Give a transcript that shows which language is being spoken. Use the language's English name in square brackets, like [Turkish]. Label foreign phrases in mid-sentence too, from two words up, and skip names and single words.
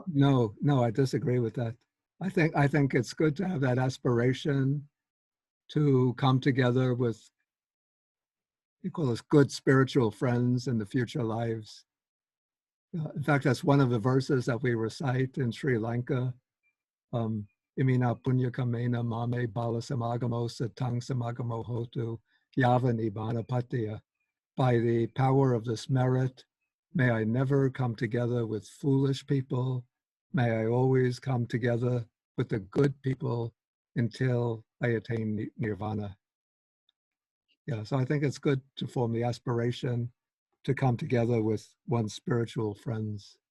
[English] No, I disagree with that. I think it's good to have that aspiration to come together with, you call us, good spiritual friends in the future lives. In fact, that's one of the verses that we recite in Sri Lanka. [Pali] Imina punya kamena mame bala samagamo satang samagamo hotu yavani bhanapatiya. [English] By the power of this merit, may I never come together with foolish people. May I always come together with the good people until I attain nirvana. Yeah, so I think it's good to form the aspiration to come together with one's spiritual friends.